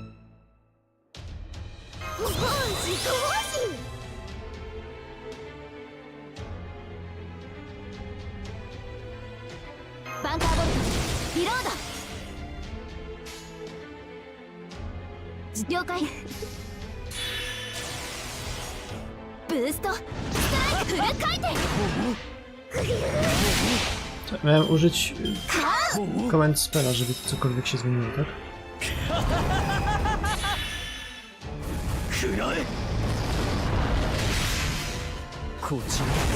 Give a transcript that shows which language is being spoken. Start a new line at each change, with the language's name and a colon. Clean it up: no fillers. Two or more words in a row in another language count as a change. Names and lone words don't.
Japanese: バンカーボルトリロード。了解。ブーストスターフル回転。
Polish: Miałem użyć komend spela, żeby cokolwiek się zmieniło, tak?
Japanese: 食らえ。こちら。